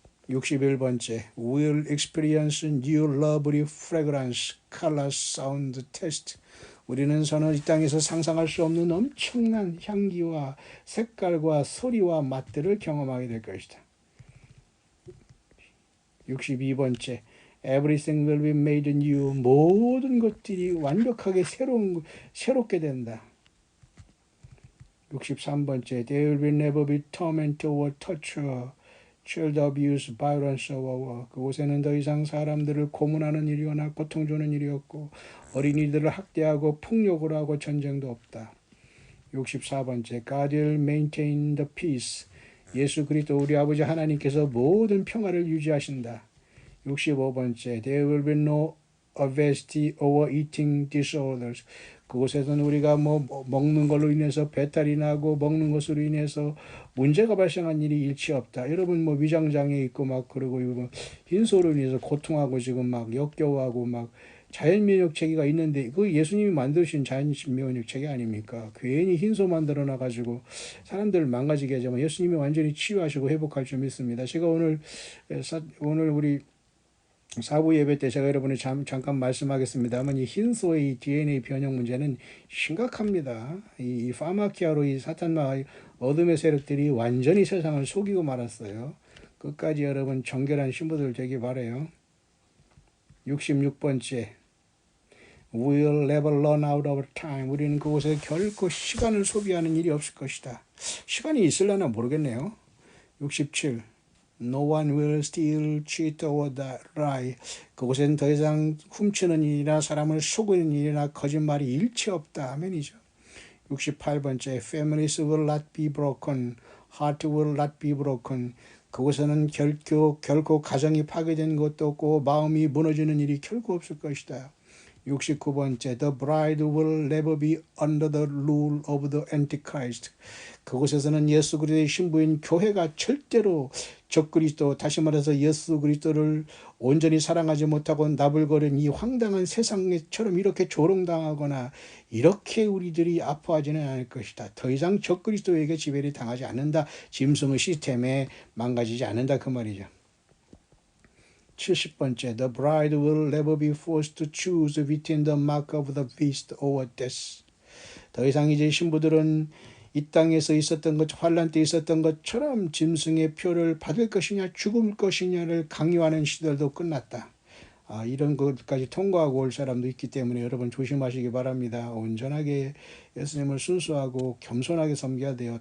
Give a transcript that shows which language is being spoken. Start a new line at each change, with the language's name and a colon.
English: 61번째, We'll experience new lovely fragrance, color, sound, taste.
Korean: 우리는 이 땅에서 상상할 수 없는 엄청난 향기와 색깔과 소리와 맛들을 경험하게 될 것이다.
English: 62번째 Everything will be made new.
Korean: 모든 것들이 완벽하게 새롭게 된다.
English: 63번째 There will never be torment or torture, child abuse, violence or war.
Korean: 그곳에는 더 이상 사람들을 고문하는 일이거나 고통 주는 일이 없고 어린이들을 학대하고 폭력을 하고 전쟁도 없다.
English: 64번째 God will maintain the peace.
Korean: 예수 그리스도 우리 아버지 하나님께서 모든 평화를 유지하신다.
English: 65번째 There will be no obesity or eating disorders.
Korean: 그곳에서는 우리가 먹는 걸로 인해서 배탈이 나고 먹는 것으로 인해서 문제가 발생한 일이 일치 없다. 여러분 위장장애 있고 그러고 흰소로 인해서 고통하고 지금 역겨워하고 자연 면역 체계가 있는데 그 예수님이 만드신 자연 면역 체계 아닙니까? 괜히 흰소 만들어 놔 가지고 사람들을 망가지게 하지만 예수님이 완전히 치유하시고 회복할 줄 믿습니다. 제가 오늘 우리 사부 예배 때 제가 여러분이 잠깐 말씀하겠습니다만 이 흰소의 DNA 변형 문제는 심각합니다. 이 파마키아로 이 사탄과 어둠의 세력들이 완전히 세상을 속이고 말았어요. 끝까지 여러분 정결한 신부들 되기 바라요.
English: 66번째 We'll never run out of time.
Korean: 우리는 그곳에 결코 시간을 소비하는 일이 없을 것이다. 시간이 있으려나 모르겠네요.
English: 67 No one will steal, cheat or lie.
Korean: 그곳엔 더 이상 훔치는 일이나 사람을 속이는 일이나 거짓말이 일체 없다. 아멘이죠. 68번째
English: Families will not be broken, heart will not be broken.
Korean: 그곳에는 결코 가정이 파괴된 것도 없고 마음이 무너지는 일이 결코 없을 것이다.
English: 69번째 The bride will never be under the rule of the Antichrist.
Korean: 그곳에서는 예수 그리스도의 신부인 교회가 절대로 적그리스도, 다시 말해서 예수 그리스도를 온전히 사랑하지 못하고 나불거린 이 황당한 세상처럼 이렇게 조롱당하거나 이렇게 우리들이 아파하지는 않을 것이다. 더 이상 적그리스도에게 지배를 당하지 않는다. 짐승의 시스템에 망가지지 않는다 그 말이죠.
English: 70번째 The bride will never be forced to choose between the mark of the beast or death.
Korean: 더 이상 이제 신부들은 이 땅에서 있었던 것, 환란 때 있었던 것처럼 짐승의 표를 받을 것이냐 죽을 것이냐를 강요하는 시대도 끝났다. 이런 것까지 통과하고 올 사람도 있기 때문에 여러분 조심하시기 바랍니다. 온전하게 예수님을 순수하고 겸손하게 섬겨야 돼요.